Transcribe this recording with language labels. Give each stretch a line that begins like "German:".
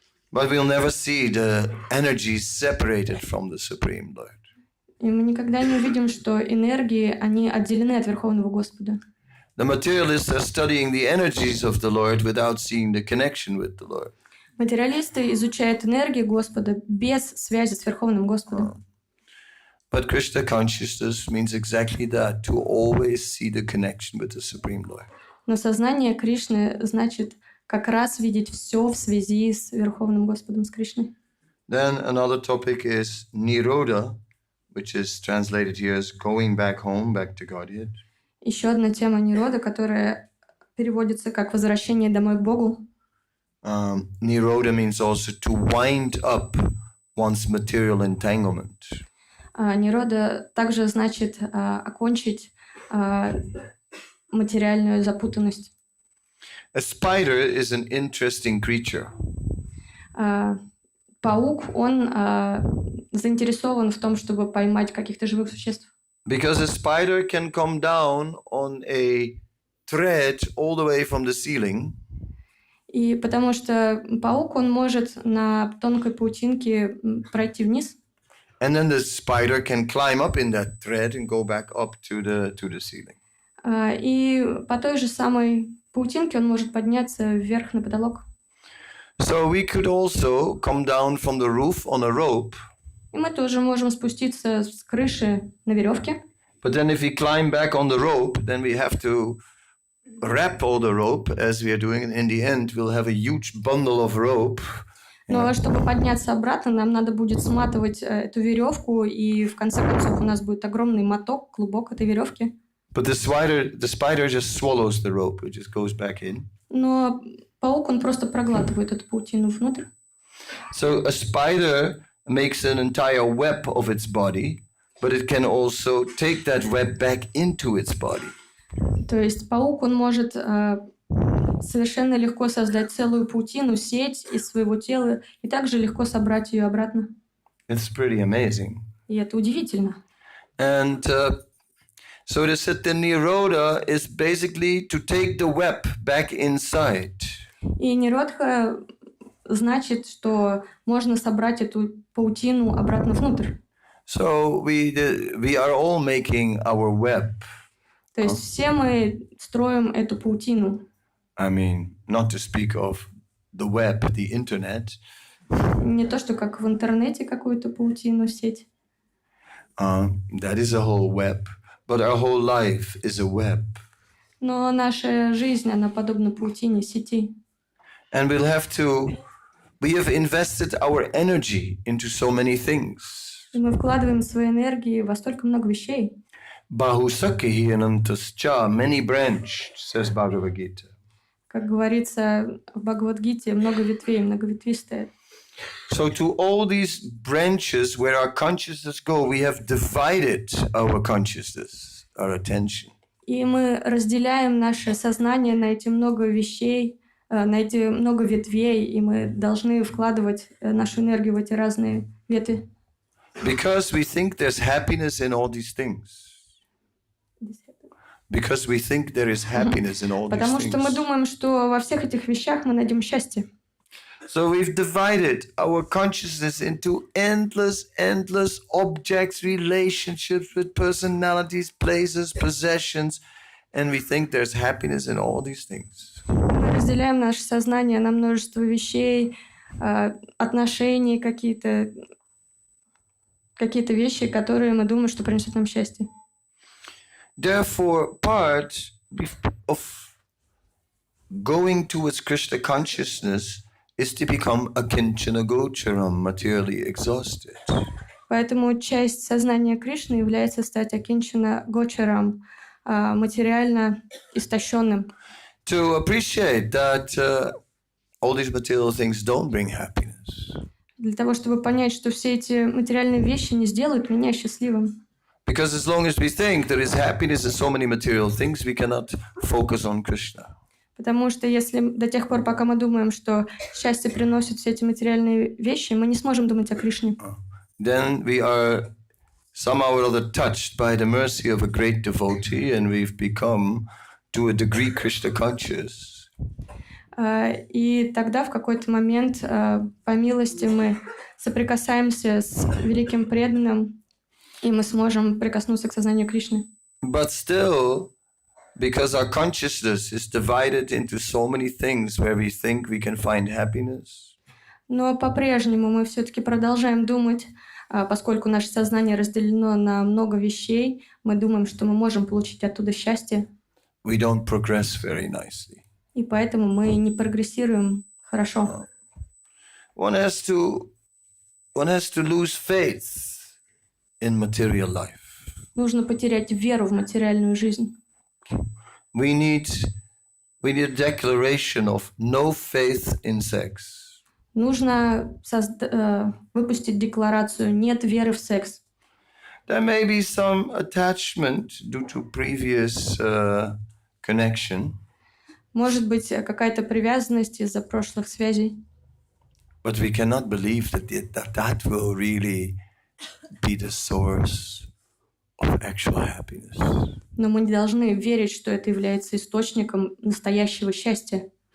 English: But we'll never see the energies separated from the Supreme Lord.
Russian: И мы никогда не увидим, что энергии, они отделены от Верховного Господа.
English: The materialists are studying the energies of the Lord without seeing the connection with the Lord.
Russian: Материалисты изучают энергии Господа без связи с Верховным Господом.
English: But Krishna consciousness means exactly that, to always see the connection with the Supreme Lord.
Russian: Но сознание Кришны значит как раз видеть все в связи с Верховным Господом, с Кришной.
English: Then another topic is Nirodha, which is translated here as going back home, back to Godhead.
Russian: Еще одна тема Нирода, которая переводится как «возвращение домой к Богу».
English: Nirodha means also to wind up one's material entanglement.
Russian: Нирода также значит окончить материальную запутанность.
English: A spider is an interesting creature.
Russian: Паук, он заинтересован в том, чтобы поймать каких-то живых существ.
English: Because a spider can come down on a thread all the way from the ceiling.
Russian: И потому что паук, он может на тонкой паутинке пройти вниз.
English: And then the spider can climb up in that thread and go back up to the ceiling.
Russian: И по той же самой паутинке он может подняться вверх на потолок.
English: So we could also come down from the roof on a rope.
Russian: И мы тоже можем спуститься с крыши на веревке.
English: But then if we climb back on the rope, then we have to wrap all the rope, as we are doing. And in the end, we'll have a huge bundle of rope.
Russian: Но чтобы подняться обратно, нам надо будет сматывать эту веревку, и в конце концов у нас будет огромный моток, клубок этой веревки.
English: But the spider just swallows the rope. It just goes back in.
Russian: Но паук, он просто проглатывает эту паутину внутрь.
English: So a spider makes an entire web of its body, but it can also take that web back into its body.
Russian: То есть паук, он может совершенно легко создать целую паутину, сеть из своего тела, и также легко собрать ее обратно.
English: It's pretty amazing.
Russian: И это удивительно.
English: And so the Siddha Nirodha is basically to take the web back inside.
Russian: И ниродха значит, что можно собрать эту паутину обратно внутрь.
English: So we are all making our web.
Russian: То есть все мы строим эту паутину.
English: I mean, not to speak of the web, the internet.
Russian: Не то, что как в интернете какую-то паутину, сеть.
English: That is a whole web. But our whole life is a web.
Russian: Но наша жизнь, она подобна паутине, сети.
English: And we have invested our energy into so many things.
Russian: И мы вкладываем свои энергии во столько много вещей.
Sanskrit: Bahusakhi anantascha,
English: many branched, says Bhagavad Gita.
Russian: Как говорится в Бхагавад-гите, много ветвей, многоветвистое.
English: So to all these branches where our consciousness go, we have divided our consciousness, our attention.
Russian: И мы разделяем наше сознание на эти много вещей, на эти много ветвей, и мы должны вкладывать нашу энергию в эти разные ветви.
English: Because we think there's happiness in all these things. Because we think there is happiness in all these
Russian: Потому что мы
English: things.
Russian: думаем, что во всех этих вещах мы найдем счастье.
English: So we've divided our consciousness into endless objects, relationships with personalities, places, possessions, and we think there's happiness in all these things.
Russian: Мы разделяем наше сознание на множество вещей, отношений, какие-то вещи, которые мы думаем, что принесут нам счастье.
English: Therefore, part of going towards Krishna consciousness is to become akinchana gocharam, materially exhausted.
Russian: Поэтому часть сознания Кришны является стать акинчана гочарам, материально истощенным.
English: To appreciate that all these material things don't bring happiness.
Russian: Для того, чтобы понять, что все эти материальные вещи не сделают меня счастливым.
English: Because as long as we think there is happiness in so many material things, we cannot focus on Krishna.
Russian: Потому что если до тех пор, пока мы думаем, что счастье приносит все эти материальные вещи, мы не сможем думать о Кришне.
English: Then we are somehow or other touched by the mercy of a great devotee, and we've become, to a degree, Krishna conscious.
Russian: И тогда в какой-то момент, по милости, мы соприкасаемся с великим преданным, и мы сможем прикоснуться к сознанию Кришны.
English: But still, because our consciousness is divided into so many things where we think we can find happiness,
Russian: Но по-прежнему мы все-таки продолжаем думать, поскольку наше сознание разделено на много вещей, мы думаем, что мы можем получить оттуда счастье,
English: we don't progress very nicely.
Russian: и поэтому мы не прогрессируем хорошо.
English: One has to lose faith in material life.
Russian: Нужно потерять веру в материальную жизнь.
English: We need a declaration of no faith in sex.
Russian: Нужно выпустить декларацию «нет веры в секс».
English: There may be some attachment due to previous connection,
Russian: Может быть, какая-то привязанность из-за прошлых связей.
English: but we cannot believe that will really be the source of actual happiness.
Russian: Но мы не должны верить, что это является источником настоящего счастья.